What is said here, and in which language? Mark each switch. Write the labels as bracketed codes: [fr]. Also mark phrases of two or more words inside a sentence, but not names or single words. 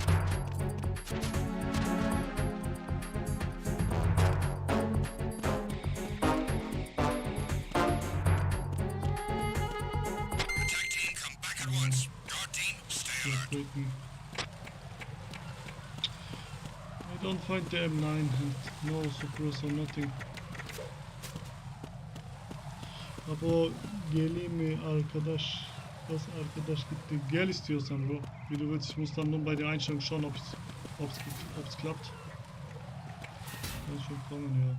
[en] Attack team, come back at once. Guard team, stay alert. Just waiting. I don't find the M9 and no suppressor, nothing. [tr] Abo geleyim mi arkadaş? Was arkadaş gitti. Gel istiyorsan bro. [de] Wie du willst, ich muss dann nur bei der Einstellung schauen, ob's klappt. Kann schon kommen, ja.